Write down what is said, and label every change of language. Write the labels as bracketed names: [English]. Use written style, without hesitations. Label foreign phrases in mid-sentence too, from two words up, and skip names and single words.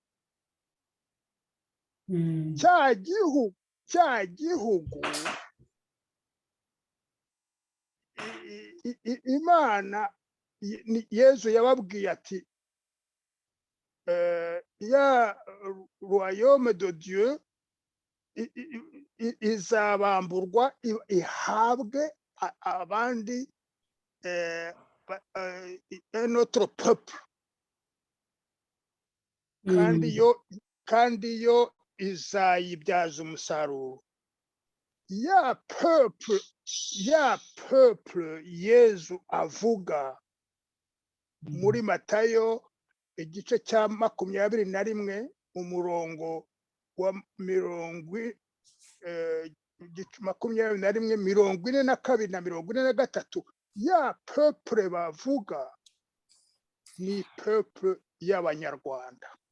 [Kinyarwanda] Cya gihugu Imana Yezu yababwiye ati ya [French] royaume de Dieu [Kinyarwanda] izabamburwa ihabwe abandi [French] notre peuple, [Kinyarwanda] kandi yo izayibyaza umusaruro. Ya peuple Yezu avuga muri Matayo igice cya 21 umurongo wa 22 na 43, ya peuple bavuga ni peuple y'Abanyarwanda.